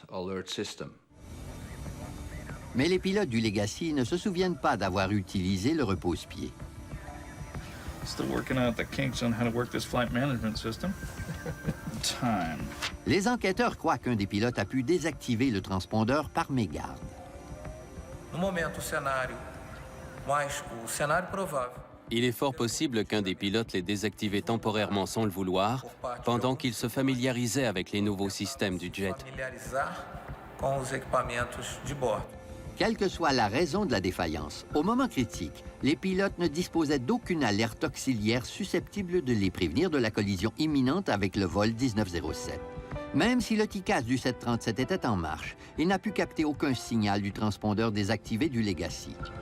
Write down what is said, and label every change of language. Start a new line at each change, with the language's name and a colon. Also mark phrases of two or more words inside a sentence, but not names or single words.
French: Mais les pilotes du Legacy ne se souviennent pas d'avoir utilisé le repose-pied.
English: Still working out the kinks on how to work this flight management system. Time.
French: Les enquêteurs croient qu'un des pilotes a pu désactiver le transpondeur par mégarde.
Portuguese: No momento, o cenário provável.
French: Il est fort possible qu'un des pilotes l'ait désactivé temporairement sans le vouloir, pendant qu'il se familiarisait avec les nouveaux systèmes du jet.
Portuguese: Familiarizar com os equipamentos de bord.
French: Quelle que soit la raison de la défaillance, au moment critique, les pilotes ne disposaient d'aucune alerte auxiliaire susceptible de les prévenir de la collision imminente avec le vol 1907. Même si le TCAS du 737 était en marche, il n'a pu capter aucun signal du transpondeur désactivé du Legacy.